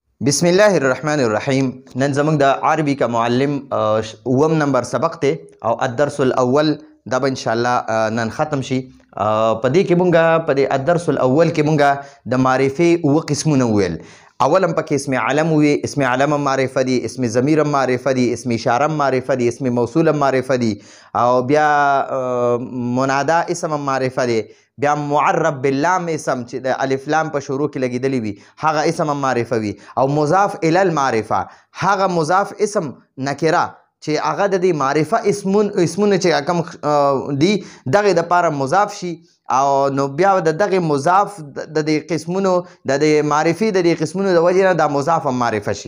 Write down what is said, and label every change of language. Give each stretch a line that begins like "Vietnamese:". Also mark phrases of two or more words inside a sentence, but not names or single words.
Arabic: بسم الله الرحمن الرحیم.
Pashto: نن زموږ د عربي کا معلم اوم نمبر سبق ته او
Arabic: الدرس الاول
Pashto: دا به
Arabic: ان شاء الله
Pashto: نن ختم شي. په دې کې مونږه په دې
Arabic: الدرس الاول
Pashto: کې مونږه د معرفې اوه قسمونه وویل. اولم پکې اسم علم وي، اسم علم معرفه دي، اسم ضمیر معرفه دي، اسم اشاره معرفه دي، اسم موصول معرفه دي، او بیا منادا اسم معرفه دي، بیا معرب باللام اسم چې د الف لام په شروع کې لګیدلی وي هغه اسم معرفه وي، او
Arabic: مضاف الی المعرفه
Pashto: هغه مضاف اسم نکره چې هغه د دې معرفه اسمونه چې کوم دي دغه د پاره مضاف شي، او نو بیا د دغه مضاف د دې قسمونو د دې معرفي د دې قسمونو د وجې نه دا مضاف معرفه شي.